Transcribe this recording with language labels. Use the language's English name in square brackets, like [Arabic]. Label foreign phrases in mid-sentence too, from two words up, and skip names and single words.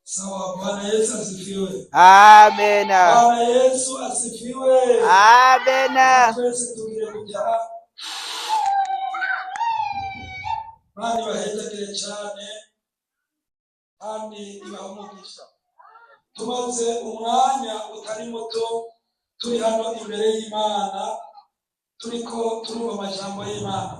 [Swahili] Sawa. Bwana Yesu asifiwe. Amen. Bwana Yesu asifiwe. Amen. [Rundi] Twese tugire kujya bari bahejeje cyane kandi ibaho umugisha. Tumaze umwanya utari muto turi hano imbere y'Imana, turiko turumva amajambo y'Imana.